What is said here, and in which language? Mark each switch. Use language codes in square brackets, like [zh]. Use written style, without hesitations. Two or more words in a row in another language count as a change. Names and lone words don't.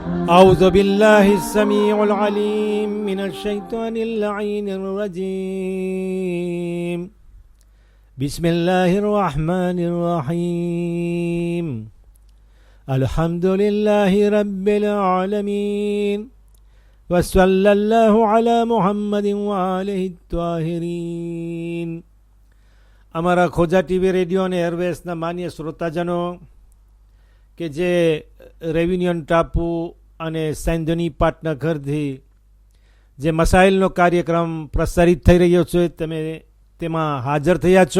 [ar] أعوذ بالله السميع العليم من الشيطان اللعين الرجيم بسم الله الرحمن الرحيم الحمد لله رب العالمين وصلى الله على محمد وآله الطاهرين [gu] અમારા ખોજા ટીવી રેડિયો અને એરવેસના માન્ય શ્રોતાજનો કે જે રેવિન્યુન ટાપુ અને સેન્ધની પાટના ઘરથી જે મસાઇલનો કાર્યક્રમ પ્રસારિત થઈ રહ્યો છે તમે તેમાં હાજર થયા છો.